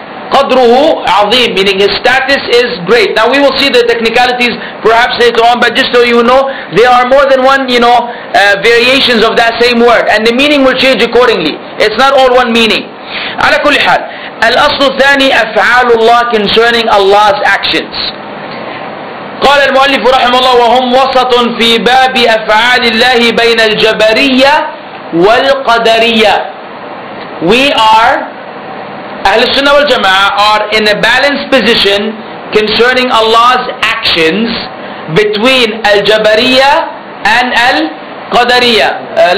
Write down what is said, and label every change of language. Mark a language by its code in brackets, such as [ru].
[en] Qadruhu azim, meaning his status is great. Now we will see the technicalities perhaps later on, but just so you know, there are more than one, variations of that same word, and the meaning will change accordingly. It's not all one meaning. [ar] على كل حال, الأصل الثاني أفعال الله, [en] concerning Allah's actions. [ar] قال المؤلف رحمه الله وهم وسط في باب أفعال الله بين الجبرية والقدرية. [en] We are, Ahl Sunnah wal Jama'ah are in a balanced position concerning Allah's actions between Al-Jabariyah and Al-Qadariyah.